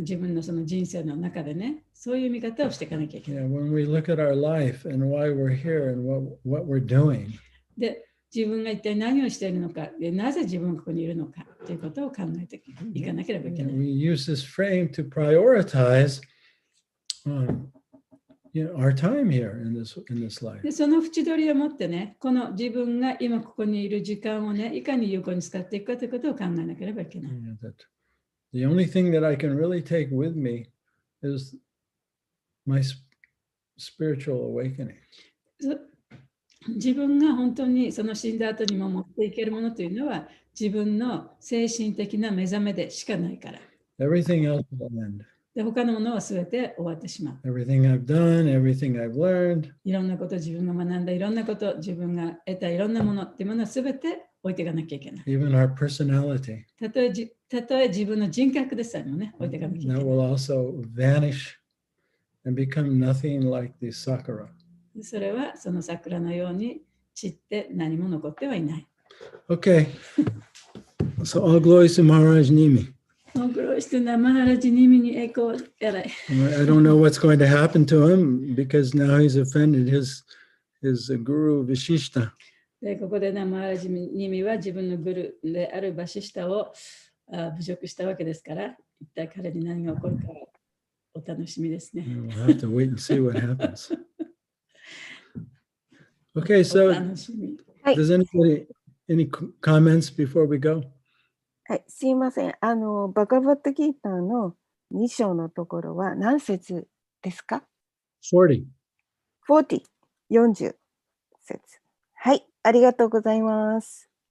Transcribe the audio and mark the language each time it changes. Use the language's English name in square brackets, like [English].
[Japanese] 自分のその人生の中でね、そういう見方をしていかなきゃいけない。 [English] Yeah, when we look at our life and why we're here and what we're doing, [Japanese] で、自分が一体何をしているのか、でなぜ自分がここにいるのかということを考えていかなければいけない。 [English] we use this frame to prioritize our time here in this life. [Japanese] で、その縁取りを持ってね、この自分が今ここにいる時間をね、いかに有効に使っていくかということを考えなければいけない。 [English] Yeah, that the only thing that I can really take with me is my spiritual awakening. [Japanese] 自分が本当にその死んだ後にも持っていけるものというのは自分の精神的な目覚めでしかないから。 [English] Everything else will end. [Japanese] で、他のものは全て終わってしまう。 [English] Everything I've done, everything I've learned, [Japanese] いろんなこと、自分が学んだいろんなこと、自分が得たいろんなものっていうものは全て置いていかなきゃいけない。 [English] even our personality, [Japanese] たとえ自分の人格でさえもね、置いていかなきゃいけな [English] that [Japanese] い。 [English] will also vanish and become nothing like the sakura. [Japanese] それはその桜のように散って何も残ってはいない。 [English] Okay. So all glories to Maharaj Nimi. [Japanese] お苦労してなマハラジニミに栄光やらい。 [English] I don't know what's going to happen to him because now he's offended his guru Vishishta. [Japanese] でここでなマハラジニミは自分のグルであるバシシタを侮辱したわけですから、一体彼に何が起こるかお楽しみですね。 [English] We'll have to wait and see what happens. Okay, so [Japanese] 楽しみ。はい、 [English] does anybody any comments before we go? [Japanese] はい、すいません。バガバットギーターの2章のところは何節ですか？ [English] 40. [Japanese] 40、40節。はい、ありがとうございます。